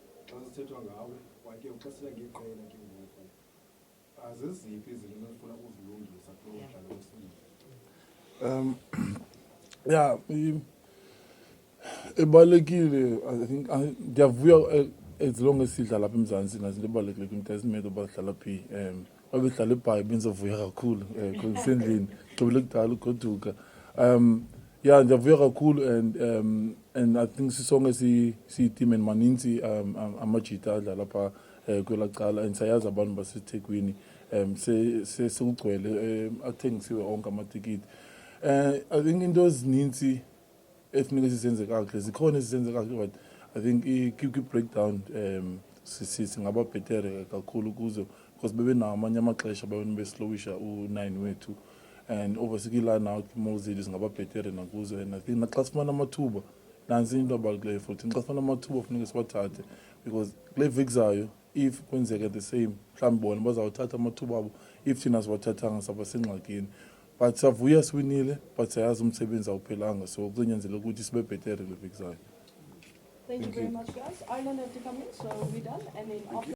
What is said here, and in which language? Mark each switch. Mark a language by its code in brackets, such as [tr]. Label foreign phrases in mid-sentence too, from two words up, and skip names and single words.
[xh] azithethwa ngawe wake uxesela ngeqela ke ngoku aziziphi izinto ezifuna uzilungisa kulo mdlalo wesibili? Yeah, ebalekile. [en] I think [xh] ndiyavuya [en] as long as [xh] sidlala lapha eMzantsi nazinto ebalekile [en] it doesn't matter [xh] uba sidlala phi. Babedlala eBhayi bendizovuya kakhulu kusendlini gqibele kudala ugoduka. Yeah, ndiyavuya kakhulu [en] and I think [xh] sisonke siyi-team and maninzi amajita adlala phaa kwelaa cala and sayazi abantu baseThekwini sekugcwele athengisiwe onke amatikiti. [en] I think [xh] into ezininzi efuneka sizenze kakuhle zikhona ezizenze kakuhle [en] but I think [xh] i-breakdown singaba bhetere kakhulu kuzo because bebenawo amanye amaxesha beslowisha u-9 wethu [en] and obviously line out more [xh] zethu singaba bhetere nakuzo [en] and I think [xh] naxa sifumana amathuba nansi into abalulekileyo futhi xa sifumana amathuba funeka siwathathe because kule veki zayo if kwenzeka [en] the same [xh] mhlawumbi bona bazawuthatha amathuba abo if thina siwathathanga saba sengxakini. But savuya siwinile but sayazi umsebenzi awuphelanga so kuzonyanzeleka ukuthi sibe bhetere kule veki zayo. [en] Thank you very much, guys. Ireland have to come in, so we're done. And then after